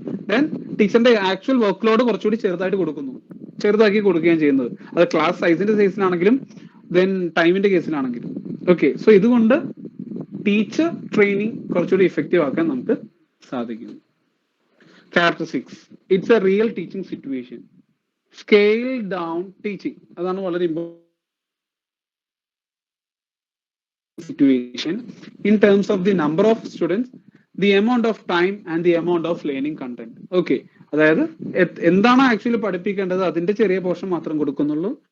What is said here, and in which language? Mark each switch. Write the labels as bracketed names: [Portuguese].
[Malayalam] Then ടീച്ചറിന്റെ actual work load കുറച്ചുകൂടി ചെറുതാക്കി കൊടുക്കുകയും ചെയ്യുന്നത്. അത് ക്ലാസ് സൈസിന്റെ കേസിലാണെങ്കിലും ദെൻ ടൈമിന്റെ കേസിലാണെങ്കിലും. ഓക്കെ, സോ ഇതുകൊണ്ട് ടീച്ചർ ട്രെയിനിങ് കുറച്ചുകൂടി ഇഫക്റ്റീവ് ആക്കാൻ നമുക്ക് സാധിക്കുന്നു. [English] Characteristics, it's a real teaching situation. Scale down teaching, [Malayalam] അതാണ് വളരെ [English] Important situation in terms of the number of students, the amount of time and the amount of learning content. [Malayalam] Okay, അതായത് എന്താണ് actually പഠിപ്പിക്കേണ്ടത് അതിന്റെ ചെറിയ പോർഷൻ മാത്രം കൊടുക്കുന്നുള്ളൂ.